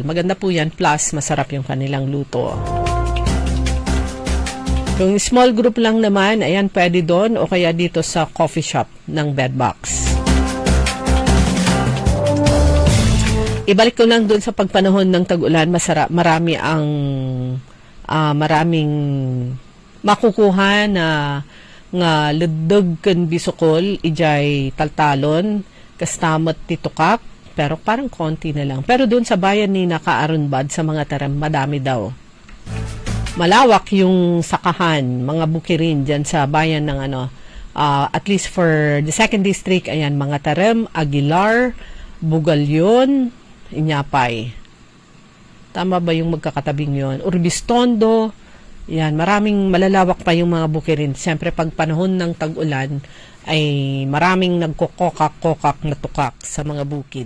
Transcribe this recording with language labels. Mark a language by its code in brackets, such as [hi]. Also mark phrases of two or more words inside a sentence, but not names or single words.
[tl] Maganda po yan, plus masarap yung kanilang luto. Kung [en] small group [tl] lang naman, ayan, pwede doon o kaya dito sa [en] coffee shop [tl] ng Bedbox. Ibalik ko lang doon sa pagpanahon ng tag-ulan, maraming makukuha na [ilo] nga ledeg ken Bisokol, ijay taltalon, kastamot titukak, [tl] pero parang konti na lang. Pero doon sa bayan ni Nakaarunbad sa mga taram, madami daw. Malawak yung sakahan, mga bukirin dyan sa bayan ng [en] at least for the 2nd district, [tl] ayan, mga taram, Aguilar, Bugalyon, Iñapay. Tama ba yung magkakatabing yon? Urbistondo, yan, maraming malalawak pa yung mga bukirin. Siyempre, pag panahon ng tag-ulan, ay maraming nagkokokak-kokak na tukak sa mga bukid.